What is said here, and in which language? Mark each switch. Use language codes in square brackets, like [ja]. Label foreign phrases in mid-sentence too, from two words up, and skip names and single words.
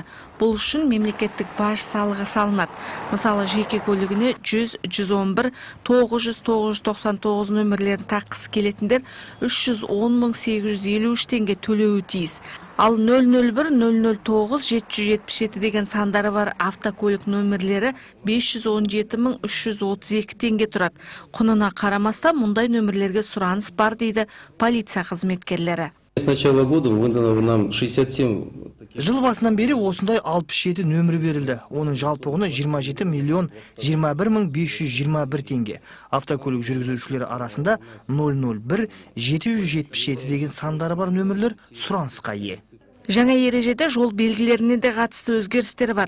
[kk] Бұл үшін мемлекеттік баж салығы салынады. Мысалы, жеке көлігіне 100, 111, 900, 999 нөмірлерін таққысы келетіндер 310.853 теңге төлеуі тиіс. Ал 001, 009, 777 деген сандары бар автокөлік нөмірлері 517.332 теңге тұрады. Құнына қарамастан мұндай нөмірлерге сұраныс бар дейді полиция қызметкерлері. [ru] С начала года выдано нам 67. [kk] Жыл басынан бері осындай 67 нөмір берілді. Оның жалпы құны 27 миллион 21.521 теңге. Автокөлік жүргізушілері арасында 001, 777 деген сандары бар нөмірлер сұранысқа ие. Жаңа ережеде жол белгілеріне де қатысты өзгерістер бар.